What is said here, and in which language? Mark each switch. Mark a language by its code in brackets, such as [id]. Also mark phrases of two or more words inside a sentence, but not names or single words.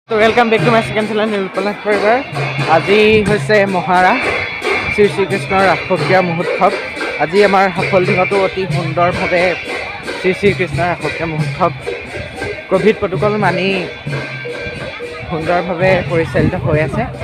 [en] welcome back to my second channel नीलपलाश परिवार। [as] আজি হৈছে মহাৰাস শ্ৰী শ্ৰীকৃষ্ণৰ ৰাসক্ৰিয়া মহোৎসৱ। আজি আমাৰ সফল দিনতো অতি সুন্দৰভাৱে শ্ৰী শ্ৰীকৃষ্ণৰ ৰাসক্ৰিয়া মহোৎসৱ [en] COVID protocol [as] মানি সুন্দৰভাৱে পৰিচালিত হৈ আছে।